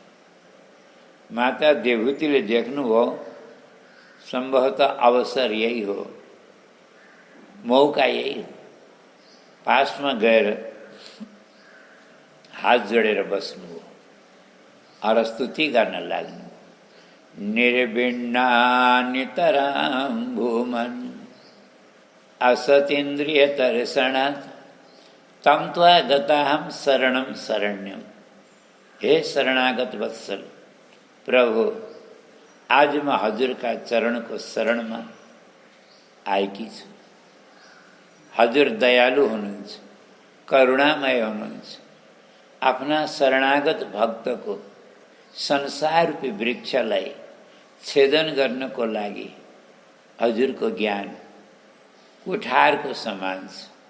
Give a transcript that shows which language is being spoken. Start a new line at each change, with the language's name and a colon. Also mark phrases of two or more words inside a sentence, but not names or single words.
Nepali: माता देवहूतिले देख्नुभयो, सम्भवतः अवसर यही हो, मौका यही हो। पासमा गएर हात जोडेर बस्नुभयो और स्तुति गर्न लाग्नु।
Sanskrit: निर्विण्णानितरां भूमन् असतीन्द्रिय दर्शनात् तम त्वा गताहं शरणं शरण्यम।
Nepali: हे शरणागत वत्सल प्रभु, आज म हजुरका चरणको शरणमा आएकी छु। हजुर दयालु हुनुहुन्छ, करुणामय हुनुहुन्छ। आफ्ना शरणागत भक्तको संसार रूपी वृक्षलाई छेदन गर्नको लागि हजुरको ज्ञान कुठारको समान छ।